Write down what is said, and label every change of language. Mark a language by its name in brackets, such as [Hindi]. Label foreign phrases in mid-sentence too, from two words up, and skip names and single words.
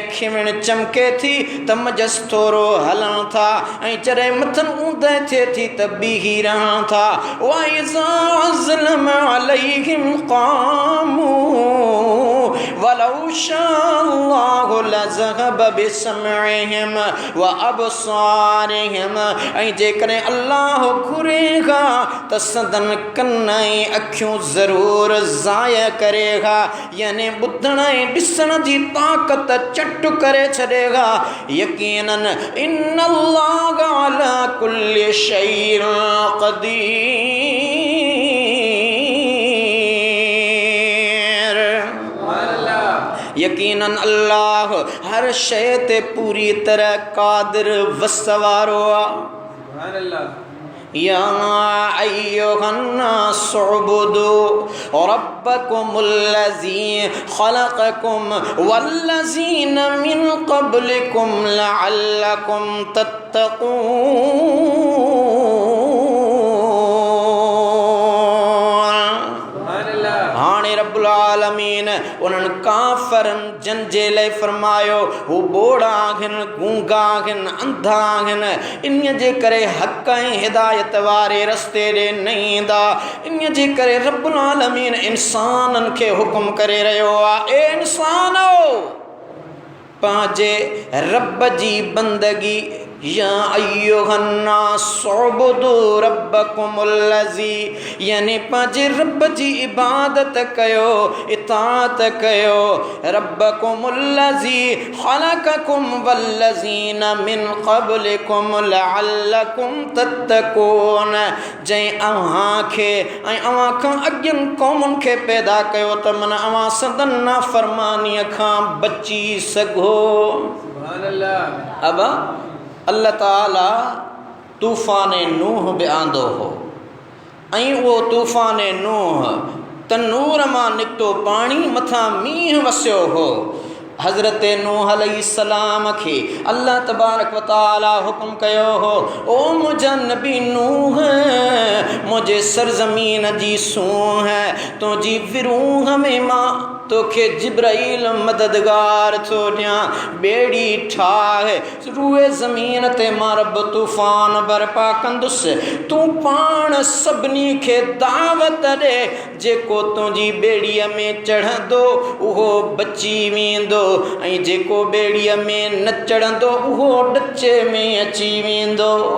[Sindhi] खिवण चमके थी त मजस थोरो हलण था ऐं जॾहिं मथनि ऊंदहि थिए थी त बीही रहण था [Arabic] وإذا أظلم عليهم قاموا ولو شاء الله لذهب بسمعهم وأبصارهم [Sindhi] ऐं जेकॾहिं अल्लाह घुरेगा त सदन कन ऐं अखियूं ज़रूरु ज़ाया करेगा यानी ॿुधण ऐं ॾिसण जी ताक़त चट करे छॾेगा यकीनन [Arabic] إن الله على كل شيء قدير [Sindhi] यकीनन अल्लाह हर शय ते पूरी तरह कादिर वसवारो आ [Arabic] يا أيها الناس اعبدوا ربكم الذي خلقكم والذين من قبلكم لعلكم تتقون [Sindhi] हाणे रब्बुल आलमीन उन्हनि काफ़रनि जन जे लाइ फरमायो हू बोड़ा आहिनि गूंगा आहिनि अंधा आहिनि इन जे करे हक़ ऐं हिदायत वारे रस्ते ॾे न ईंदा इन जे करे रब्बुल आलमीन इंसाननि खे हुकुम करे रहियो आहे ए इंसानो पंहिंजे रब जी बंदगी [Arabic] يا أيها الناس اعبدوا ربكم الذي [Sindhi] यानी पंहिंजे रब जी इबादत कयो इताअत कयो [Arabic] ربكم الذي خلقكم والذين من قبلكم لعلكم تتقون [Sindhi] जंहिं अव्हां खे ऐं अव्हां खां अॻियनि क़ौमुनि खे पैदा कयो त मन अव्हां सदन नाफ़रमानीअ खां बची सघो अब अल्लाह ताला तूफ़ान नूह बि आंदो हो ऐं उहो तूफ़ान नूह तनूर मां निकितो पाणी मथां मींहुं वसियो हो हज़रत नूह अलैहिस्सलाम खे अल्लाह तबारक व तआला हुकुम कयो हो ओ मुंहिंजा नबी नूह मुंहिंजे सरज़मीन जी सूंह तुंहिंजी विरूह में मां तोखे जिब्राइल मददगार थो ॾियां ॿेड़ी ठाहे रूए ज़मीन ते मां रब तूफ़ान बर्पा कंदुसि तूं पाण सभिनी खे दावत ॾे जेको तुंहिंजी ॿेड़ीअ में चढ़ंदो उहो बची वेंदो ऐं जेको ॿेड़ीअ में न चढ़ंदो उहो ॾचे में अची वेंदो